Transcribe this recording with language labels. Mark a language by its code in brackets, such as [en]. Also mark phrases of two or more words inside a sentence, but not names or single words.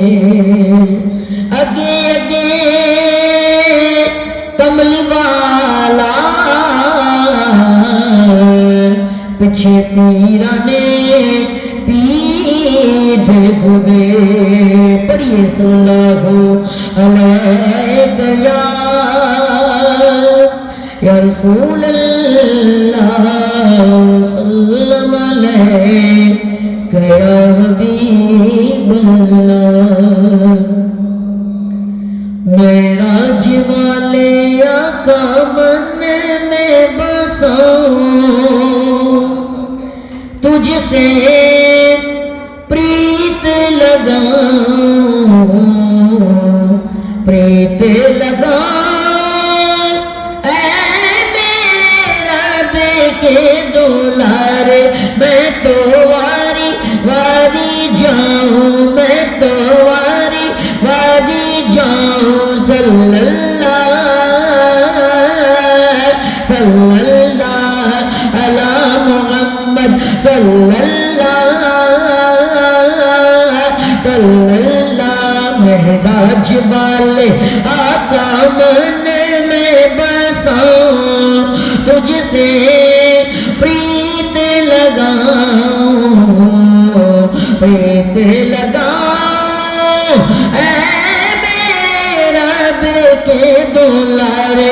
[pa] अगे अगे कमली वाला, पिछे पीरा ने पीद होवे। [ar] पढ़िए صلى الله عليه يا رسول الله سلام عليك يا حبيب الله. [hi] मेराज वाले आका मन में बसाऊं, तुझसे प्रीत लगाऊं, प्रीत लगाऊं ऐ मेरे रब के दुलारे। मैं तो वारी वारी जाऊं, मैं तो वारी वारी जाऊं। [ar] صلى الله على محمد صلى الله [hi] महराज वाले आका मन में बसाऊं, तुझसे प्रीत लगाऊं, प्रीत लगाऊं ऐ के दुलारे।